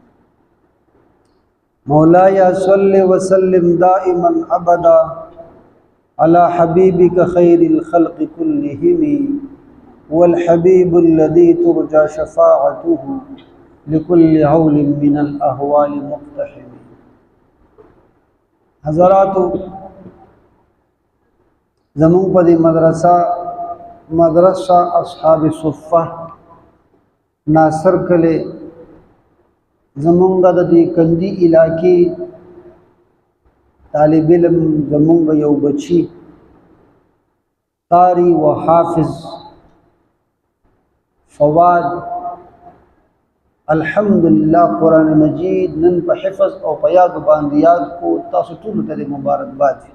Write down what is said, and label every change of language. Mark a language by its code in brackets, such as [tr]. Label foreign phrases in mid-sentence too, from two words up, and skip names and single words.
[ar] مولاي صل وسلم دائما أبدا على حبيبك خير الخلق كلهم والحبيب الذي ترجى شفاعته لكل عول من الأهوال مقتحم. [ps] حضرات زمون پدی مدرسہ اصحاب صفہ ناصر کلے زمونگا دی کندی علاقی طالب علم زمونگا یو بچی قاری و حافظ فواد الحمدلله قرآن مجید نن په حفظ او په یاد باندې یاد کو تاسو ټول ته مبارکباد